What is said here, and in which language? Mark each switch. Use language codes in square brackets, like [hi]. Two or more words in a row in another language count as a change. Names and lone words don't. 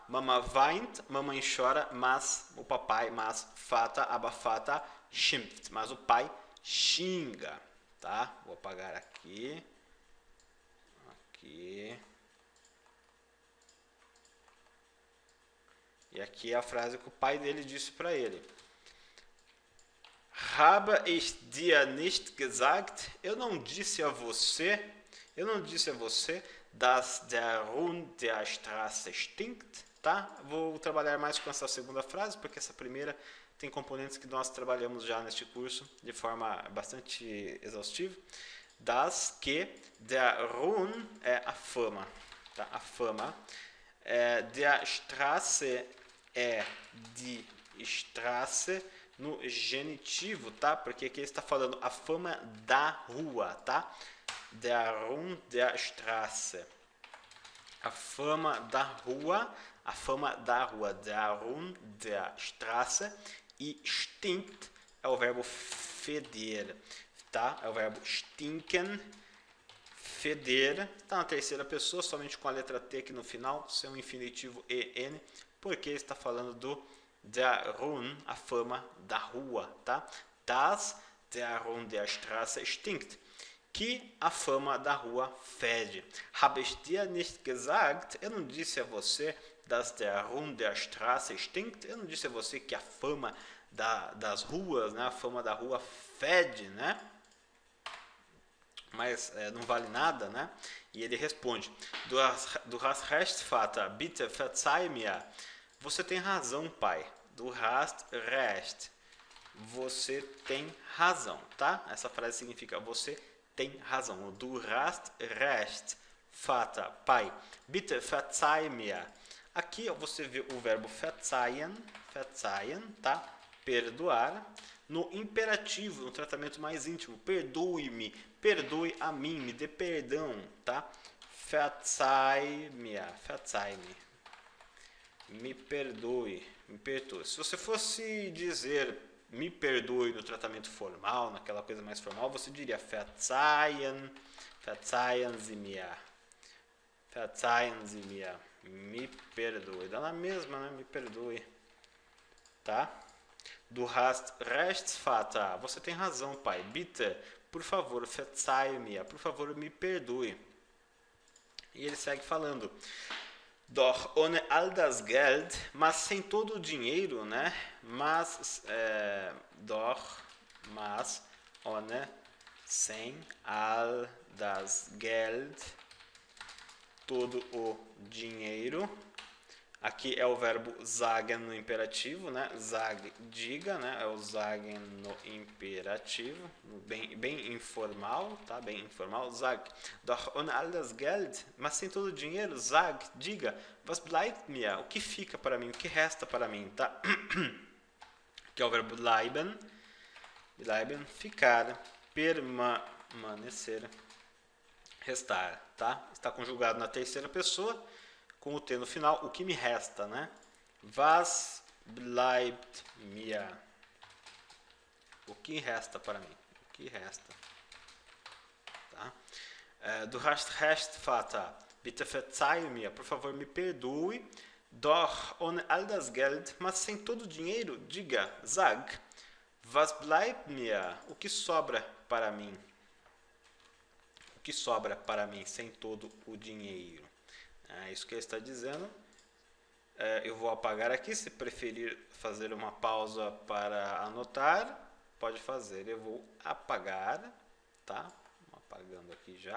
[de] Mama weint, [pt] mamãe chora, mas, o papai, mas, [de] Vater, aber Vater, schimpft, [pt] mas o pai xinga, tá? Vou apagar aqui. E aqui é a frase que o pai dele disse para ele. [de] Habe ich dir nicht gesagt? [pt] Eu não disse a você, [de] dass der Hund der Straße stinkt, [pt] tá? Vou trabalhar mais com essa segunda frase, porque essa primeira tem componentes que nós trabalhamos já neste curso de forma bastante exaustiva. Das que [de] der Ruhm [pt] é a fama, tá? A fama. [de] Der Straße [pt] é de Straße no genitivo, tá? Porque aqui ele está falando a fama da rua, tá? [de] Der Ruhm der Straße. [pt] A fama da rua, [de] der Ruhm der Straße. [pt] E stinkt é o verbo feder, tá? É o verbo stinken, feder, tá na terceira pessoa, somente com a letra T aqui no final, seu infinitivo EN, porque está falando do [de] der Ruhm, [pt] a fama da rua, tá? [de] Das der Ruhm der Straße stinkt, [pt] que a fama da rua fede. [de] Habe ich dir nicht gesagt? [pt] Eu não disse a você, [de] dass der Ruhm der Straße stinkt? [pt] Eu não disse a você que a fama das ruas, né? A fama da rua fede, né? Mas não vale nada, né? E ele responde: [de] Du hast recht, Vater, bitte verzeih mir. [pt] Você tem razão, pai. [de] Du hast recht. [pt] Você tem razão, tá? Essa frase significa você tem razão. [de] Du hast recht, Vater, pai. Bitte verzeih mir. [pt] Aqui você vê o verbo verzeihen, tá? Perdoar. No imperativo, no tratamento mais íntimo, perdoe-me, perdoe a mim, me dê perdão, tá? Verzeih-me, me perdoe, me perdoe. Se você fosse dizer me perdoe no tratamento formal, naquela coisa mais formal, você diria [de] verzeihen Sie mir, [pt] me perdoe. Dá na mesma, né? Me perdoe, tá? [de] Du hast recht, Vater. [pt] Você tem razão, pai. Bitte, por favor, [de] verzeih mir. [pt] Por favor, me perdoe. E ele segue falando. [de] Doch ohne all das Geld, [pt] mas sem todo o dinheiro, né? [de] Mas ohne, sem all das Geld, [pt] todo o dinheiro. Aqui é o verbo sagen no imperativo, né? Sag, diga, né? É o sagen no imperativo, bem informal, tá? Bem informal. [de] Sag, doch ohne all das Geld, [pt] mas sem todo o dinheiro, [de] sag, diga, was bleibt mir? [pt] O que fica para mim? O que resta para mim, tá? Que é o verbo bleiben, ficar, permanecer, restar, tá? Está conjugado na terceira pessoa, com o T no final, o que me resta, né? [de] Was bleibt mir? [pt] O que resta para mim? O que resta? Tá? [de] Du hast recht, Vater. Bitte verzeih mir. [pt] Por favor, me perdoe. [de] Doch ohne all das Geld, [pt] mas sem todo o dinheiro, diga, [de] sag, was bleibt mir? [pt] O que sobra para mim? O que sobra para mim sem todo o dinheiro? É isso que ele está dizendo. Eu vou apagar aqui. Se preferir fazer uma pausa para anotar, pode fazer. Eu vou apagar, tá? Apagando aqui já.